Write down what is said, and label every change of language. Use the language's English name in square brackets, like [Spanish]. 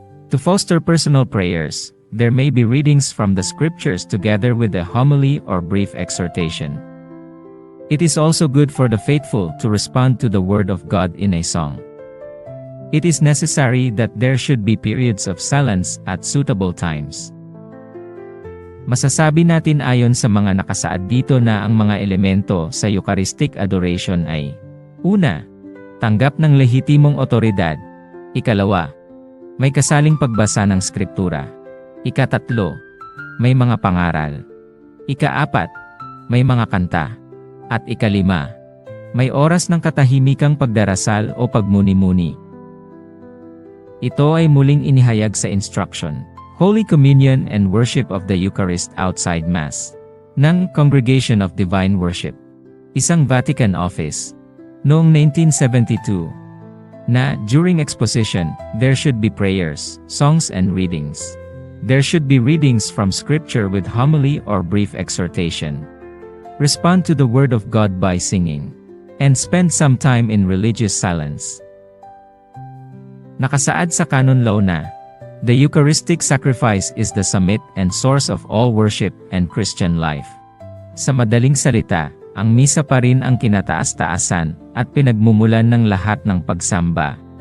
[English] To foster personal prayers, there may be readings from the scriptures together with a homily or brief exhortation. It is also good for the faithful to respond to the Word of God in a song. It is necessary that there should be periods of silence at suitable times. [Filipino] Masasabi natin ayon sa mga nakasaad dito na ang mga elemento sa Eucharistic Adoration ay: una, tanggap ng lehitimong otoridad; ikalawa, may kasaling pagbasa ng Skriptura; ikatatlo, may mga pangaral; ikaapat, may mga kanta; at ikalima, may oras ng katahimikang pagdarasal o pagmuni-muni. Ito ay muling inihayag sa Instruction, Holy Communion and Worship of the Eucharist Outside Mass ng Congregation of Divine Worship, isang Vatican office, noong 1972, na [English] during exposition, there should be prayers, songs and readings. There should be readings from Scripture with homily or brief exhortation. Respond to the Word of God by singing, and spend some time in religious silence. [Filipino] Nakasaad sa [English] Canon Law [Filipino] na, [English] the Eucharistic sacrifice is the summit and source of all worship and Christian life. [Filipino] Sa madaling salita, ang misa pa rin ang kinataas-taasan at pinagmumulan ng lahat ng pagsamba.